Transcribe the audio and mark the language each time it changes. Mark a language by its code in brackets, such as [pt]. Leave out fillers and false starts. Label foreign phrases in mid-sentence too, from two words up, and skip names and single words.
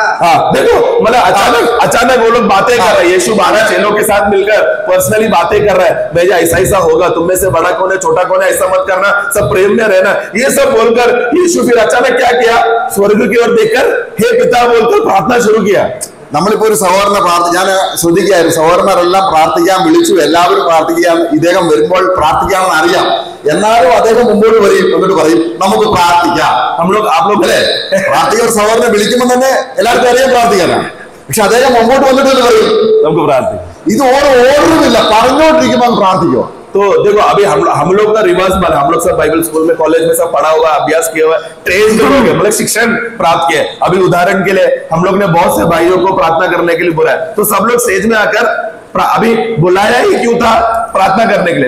[hi] हाँ देखो, मतलब अचानक वो लोग बातें कर रहे हैं. यीशु 12 चेलों के साथ मिलकर पर्सनली बातें कर रहा है. भैया ऐसा ऐसा होगा, तुम में से बड़ा कौन है छोटा कौन है, ऐसा मत करना, सब प्रेम में रहना, ये सब बोलकर यीशु फिर अचानक क्या किया? स्वर्ग की ओर देखकर हे पिता बोलकर प्रार्थना शुरू किया. [ml] നമ്മളിപ്പോ ഒരു സഹോദരനെ ഞാൻ ശ്രദ്ധിക്കുകയായിരുന്നു, സഹോദരന്മാരെല്ലാം പ്രാർത്ഥിക്കാൻ വിളിച്ചു, എല്ലാവരും പ്രാർത്ഥിക്കാൻ, ഇദ്ദേഹം വരുമ്പോൾ പ്രാർത്ഥിക്കാമെന്ന് അറിയാം, എന്നാലും അദ്ദേഹം മുമ്പോട്ട് വരും, എന്നിട്ട് പറയും നമുക്ക് പ്രാർത്ഥിക്കാം. അല്ലേ, പ്രാർത്ഥിക്കുന്ന സഹോദരനെ വിളിക്കുമ്പോൾ തന്നെ എല്ലാവർക്കും അറിയാം പ്രാർത്ഥിക്കാനാണ്. പക്ഷെ അദ്ദേഹം മുമ്പോട്ട് വന്നിട്ട് പറയും നമുക്ക് പ്രാർത്ഥിക്കാം. ഇത് ഓർഡറുമില്ല, പറഞ്ഞുകൊണ്ടിരിക്കുമ്പോൾ പ്രാർത്ഥിക്കുക. [hi] तो देखो अभी हम लोग का रिवर्स बना, हम लोग सब [en] Bible school [hi] में कॉलेज में सब पढ़ा हुआ, अभ्यास किया हुआ, ट्रेन हो गए, मतलब शिक्षण प्राप्त किया. अभी उदाहरण के लिए हम लोग ने बहुत से भाइयों को प्रार्थना करने के लिए बुलाया, तो सब लोग स्टेज में आकर अभी बुलाया ही क्यों था? प्रार्थना करने के लिए.